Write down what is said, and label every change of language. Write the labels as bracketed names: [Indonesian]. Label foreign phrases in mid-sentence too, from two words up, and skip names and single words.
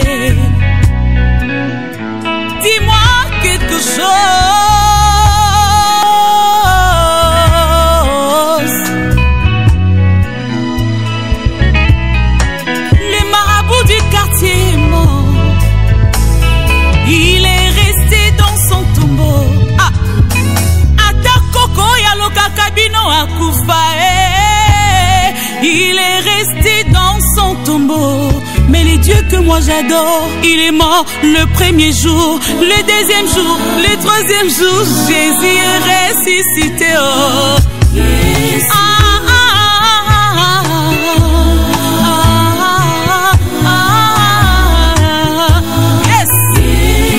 [French] Dis-moi quelque chose Les marabouts du quartier Il est resté dans son tombeau [Lingala] Atakoko yaloka kabino akufa [French] Il est resté dans son tombeau Mais les dieux que moi j'adore Il est mort le premier jour Le deuxième jour, le troisième jour Jésus est ressuscité yes. [English] Yes.